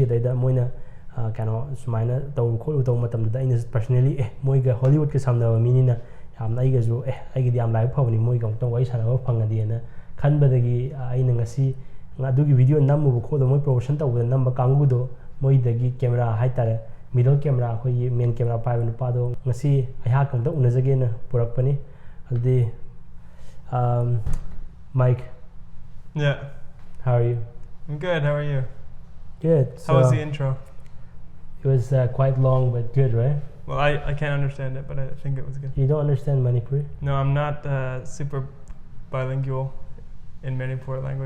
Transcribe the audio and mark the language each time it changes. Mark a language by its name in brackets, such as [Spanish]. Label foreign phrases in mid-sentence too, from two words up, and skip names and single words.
[Manipuri] ꯑꯗꯩꯗ ꯃꯣꯏꯅ ꯀꯩꯅꯣ ꯁꯨꯃꯥꯏꯅ ꯇꯧ ꯈꯣꯠꯂꯨ ꯇꯧꯕ ꯃꯇꯝꯗꯨꯗ ꯑꯩꯅ ꯄꯔꯁꯅꯦꯂꯤ ꯃꯣꯏꯒ ꯍꯣꯂꯤꯋꯨꯗꯀ ꯁꯝꯅꯕ ꯃꯤꯅꯤꯅ ꯌꯥꯝꯅ ꯑꯩꯒꯁꯨ ꯑꯩꯒꯤꯗꯤ ꯌꯥꯝ ꯂꯥꯏꯕꯛ ꯐꯕꯅꯤ ꯃꯣꯏꯒ ꯑꯃꯨꯛꯇꯪ ꯋꯥꯔꯤ ꯁꯥꯟꯅꯕ ꯐꯪꯉꯗꯤꯅ ꯈꯟꯕꯗꯒꯤ ꯑꯩꯅ ꯉꯁꯤ ꯑꯗꯨꯒꯤ ꯚꯤꯗꯤꯑꯣ ꯅꯝꯃꯨꯕ ꯈꯣꯠꯂꯨꯕ ꯃꯣꯏ ꯄ꯭ꯔꯣꯃꯣꯁꯟ ꯇꯧꯕꯗ ꯅꯝꯕ ꯀꯥꯡꯕꯨꯗꯣ ꯃꯣꯏꯗꯒꯤ ꯀꯦꯃꯦꯔꯥ ꯍꯥꯏꯇꯥꯔꯦ [English] middle camera [Manipuri] ꯑꯩꯈꯣꯏꯒꯤ [English] main camera [Manipuri] ꯄꯥꯏꯕ ꯅꯨꯄꯥꯗꯣ ꯉꯁꯤ ꯑꯩꯍꯥꯛ ꯑꯃꯨꯛꯇ ꯎꯅꯖꯒꯦꯅ ꯄꯨꯔꯛꯄꯅꯤ ꯑꯗꯨꯗꯤ Mike. [English] Yeah. How are you? I'm good. How are you? Good. How was the intro? It was quite long, but good, right? Well, I can't understand it, but I think it was good. You don't understand Manipuri? No, I'm not super bilingual in Manipuri language.